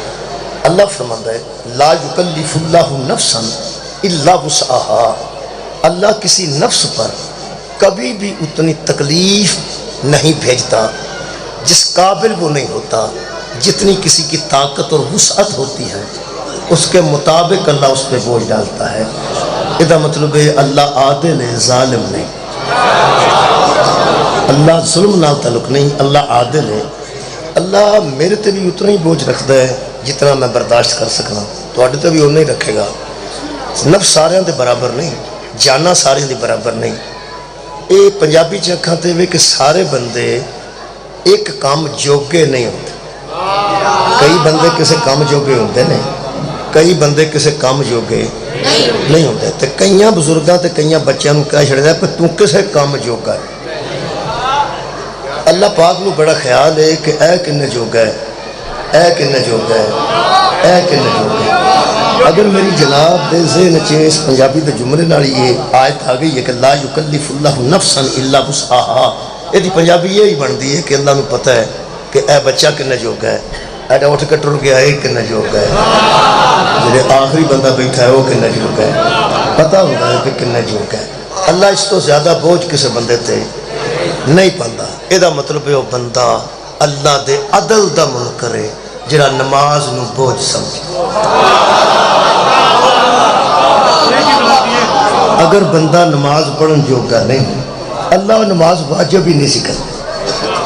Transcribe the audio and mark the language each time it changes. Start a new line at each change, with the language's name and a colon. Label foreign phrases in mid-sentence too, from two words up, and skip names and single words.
Urdu: اللہ فرماتا ہے
Arabic: لا یکلف اللہ نفسا الا وسعها،
Urdu: اللہ کسی نفس پر کبھی بھی اتنی تکلیف نہیں بھیجتا جس قابل وہ نہیں ہوتا، جتنی کسی کی طاقت اور وسعت ہوتی ہے اس کے مطابق اللہ اس پہ بوجھ ڈالتا ہے۔ اس کا مطلب ہے اللہ عادل ہے، ظالم نہیں،
Punjabi: اللہ ظلم نال تعلق نہیں،
Urdu: اللہ عادل ہے۔
Punjabi: اللہ میرے تے بھی اتنا ہی بوجھ رکھتا ہے جتنا میں برداشت کر سکنا، تواڈے تے بھی اتنا ہی رکھے گا۔ نفس سارے دے برابر نہیں، جانا سارے دے برابر نہیں۔ اے پنجابی چ اکھاں تے وے کہ سارے بندے ایک کام جوگے نہیں ہوتے، کئی بندے کسے کام جوگے ہوندے نے، کئی بندے کسے کام جوگے نہیں ہوتے۔ تے کئیاں بزرگاں تے کئیاں بچیاں نوں کہہ چھڑدا ہے کہ تو کسے کام جوگا ہے۔ اللہ پاک نو بڑا خیال ہے کہ اے کنے جوگا ہے، اے کنے جوگا ہے، اے کنے جوگا ہے۔ اگر میری جناب دے ذہن چ اس پنجابی دے جملے نال یہ آیت آ گئی ہے کہ
Arabic: لا یکلف اللہ نفسا الا وسعها،
Punjabi: یہ دی پنجابی یہی بنتی ہے کہ اللہ نو پتہ ہے کہ اے بچہ کنے جوگا ہے، ایڈا اٹھ کے ٹر گیا ہے کنے جوگا ہے، جڑے آخری بندہ بیٹھا ہے وہ کنے جوگا ہے، پتہ ہوتا ہے کہ کنے جوگا ہے۔ اللہ اس تو زیادہ بوجھ کسے بندے تے نہیں پاندا۔ یہ مطلب ہے وہ بندہ اللہ دے عدل دا منکر ہے جڑا نماز نو بوجھ سمجھے۔ اگر بندہ نماز پڑھن جوگا نہیں، اللہ نماز واجب ہی نہیں سی کرتا۔